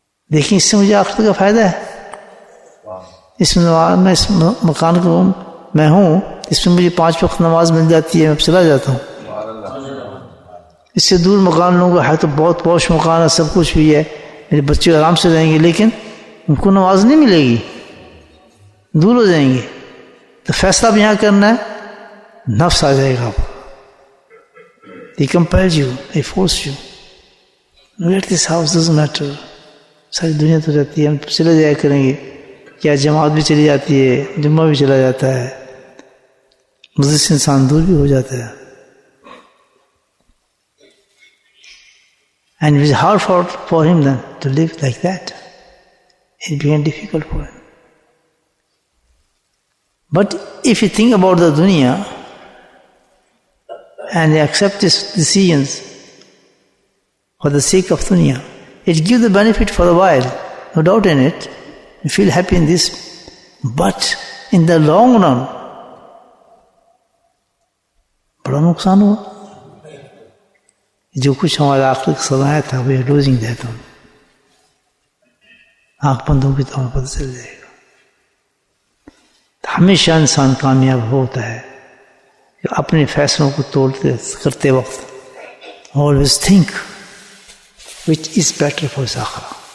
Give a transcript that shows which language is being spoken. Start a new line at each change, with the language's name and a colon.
Urdu: دیکھیں اس سے مجھے آخرت کا فائدہ ہے. اس میں اس مکان کو میں ہوں، اس میں مجھے 5 وقت نماز مل جاتی ہے، میں چلا جاتا ہوں. اس سے دور مکان لوں گا، ہے تو بہت پوش مکان ہے، سب کچھ بھی ہے، میرے بچے آرام سے رہیں گے، لیکن ان کو نماز نہیں ملے گی، دور ہو جائیں گے. تو فیصلہ بھی یہاں کرنا ہے. نفس آ جائے گا آپ،
English: he compels you, he forces you. Let this house doesn't matter.
Urdu: ساری دنیا تو رہتی ہے، ہم چلے جایا کریں گے. کیا جماعت بھی چلی جاتی ہے، جمعہ بھی چلا جاتا ہے، مسجد سے انسان دور بھی ہو جاتا ہے.
English: And it was hard for him then to live like that. It became difficult for him. But if you think about the dunya and you accept these decisions for the sake of dunya, it gives the benefit for a while, no doubt in it. You feel happy in this, but in the long run,
Urdu: بڑا نقصان ہوا. جو کچھ ہمارا آخرت کا سرمایہ تھا وہ لوزنگ دیتا ہوں، آنکھ بندوں کی طرح پتہ چل جائے گا. ہمیشہ انسان کامیاب ہوتا ہے کہ اپنے فیصلوں کو توڑتے کرتے وقت
English: always think which is better for his
Urdu: آخرہ.